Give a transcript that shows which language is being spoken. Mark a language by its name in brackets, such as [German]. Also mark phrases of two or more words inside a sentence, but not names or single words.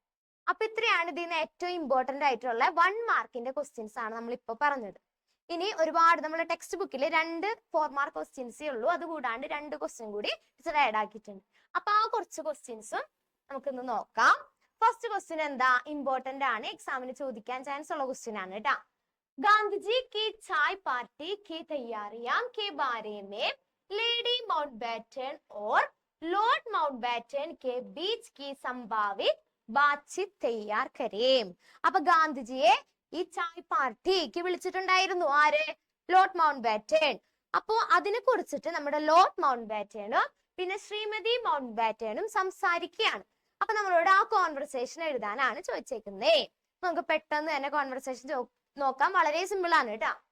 [Malayalam] അപ്പൊ ഇത്രയാണ് ഇതിന് ഏറ്റവും ഇമ്പോർട്ടന്റ് ആയിട്ടുള്ള 1 മാർക്കിന്റെ ക്വസ്റ്റ്യൻസ് ആണ് നമ്മൾ ഇപ്പൊ പറഞ്ഞത്. ഇനി ഒരുപാട് നമ്മുടെ ടെക്സ്റ്റ് ബുക്കിൽ 2 4 [English] mark questions [Malayalam] ഉള്ളൂ, അതുകൂടാണ്ട് 2 ക്വസ്റ്റ്യൻ കൂടി [English] teacher add [Malayalam] ആക്കിയിട്ടുണ്ട്. അപ്പൊ ആ കുറച്ച് ക്വസ്റ്റ്യൻസും നമുക്കൊന്ന് നോക്കാം. [English] first question [Malayalam] എന്താ? ഇമ്പോർട്ടന്റ് ആണ്, എക്സാമിന് ചോദിക്കാൻ ചാൻസ് ഉള്ള ക്വസ്റ്റ്യൻ ആണ് കേട്ടാ. [Hindi] ഗാന്ധിജി की चाय पार्टी की तैयारियां के बारे में लेडी माउंटबैटन और लॉर्ड माउंटबैटन के बीच की संभावित बातचीत तैयार करें. [Malayalam] അപ്പൊ ഗാന്ധിജിയെ ഈ ചായ് പാർട്ടിക്ക് വിളിച്ചിട്ടുണ്ടായിരുന്നു. ആര്? ലോർഡ് മൗണ്ട് ബാറ്റൺ. അപ്പോ അതിനെ കുറിച്ചിട്ട് നമ്മുടെ ലോർഡ് മൗണ്ട് ബാറ്റനും പിന്നെ ശ്രീമതി മൗണ്ട് ബാറ്റനും സംസാരിക്കുകയാണ്. അപ്പൊ നമ്മളോട് ആ കോൺവെർസേഷൻ എഴുതാനാണ് ചോദിച്ചേക്കുന്നേ. നമുക്ക് പെട്ടെന്ന് തന്നെ കോൺവെർസേഷൻ നോക്കാം, വളരെ സിമ്പിൾ ആണ് കേട്ടാ.